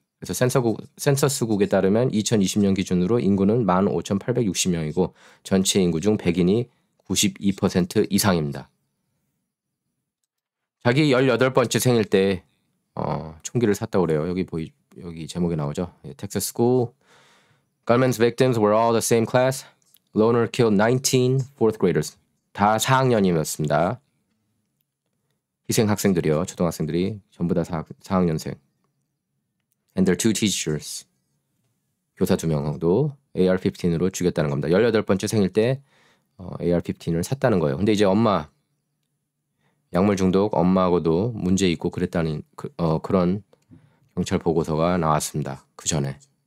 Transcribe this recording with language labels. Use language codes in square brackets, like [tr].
[ko] 그래서 센서스국에 따르면 2020년 기준으로 인구는 15,860명이고 전체 인구 중 백인이 92% 이상입니다. 자기 18번째 생일 때 총기를 샀다고 그래요. 여기 제목에 나오죠. [en] Texas school. Gunman's victims were all the same class. Loner killed 19 fourth graders. [ko] 다 4학년이었습니다. 희생 학생들이요. 초등학생들이 전부 다 4학년생. [en] And their two teachers. [ko] 교사 2명도 AR-15으로 죽였다는 겁니다. 18번째 생일 때 AR-15을 샀다는 거예요. 근데 이제 엄마 약물 중독 엄마하고도 문제 있고 그랬다는 그런 경찰 보고서가 나왔습니다. 그 전에.